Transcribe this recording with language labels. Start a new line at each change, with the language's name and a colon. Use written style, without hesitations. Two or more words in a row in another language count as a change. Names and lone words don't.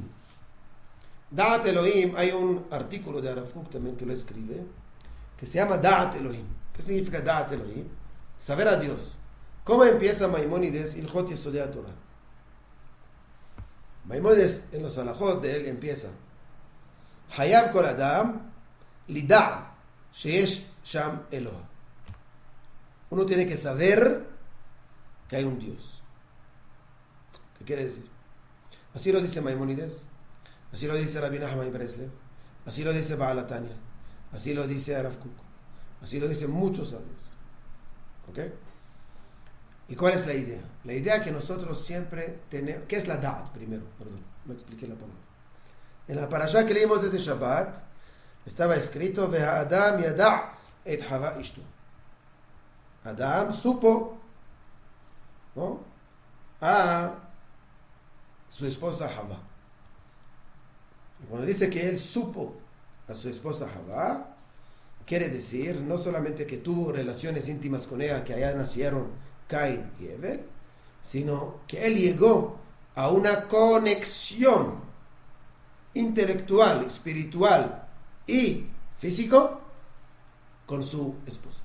Hebrew: דעת אלהים,
Spanish: hay un artículo de Arav Kook también que lo escribe, que se llama Da'at Elohim. ¿Qué significa
Hebrew: דעת אלהים?
Spanish: Saber a Dios. ¿Cómo empieza Maimónides Ilhot Yesodei Torah? Maimónides en los halajot de él empieza
Hebrew: חייב כל אדם לידע שיש שם אלוה.
Spanish: Uno tiene que saber que hay un Dios. ¿Qué quiere decir? Así lo dice Maimónides, así lo dice Rabbi Nachman Breslev, así lo dice Balatania, así lo dice Arav Kook, así lo dicen muchos sabios. ¿Ok? ¿Y cuál es la idea? La idea que nosotros siempre tenemos... ¿Qué es la Da'at primero? Perdón, no expliqué la palabra. En la parashá que leímos desde Shabbat, estaba escrito
Hebrew: והאדם ידע את חוה אשתו.
Spanish: Adam supo, ¿no?, a su esposa Hava. Y cuando dice que él supo a su esposa Hava, quiere decir no solamente que tuvo relaciones íntimas con ella, que allá nacieron Caín y Abel, sino que él llegó a una conexión intelectual, espiritual y físico con su esposa.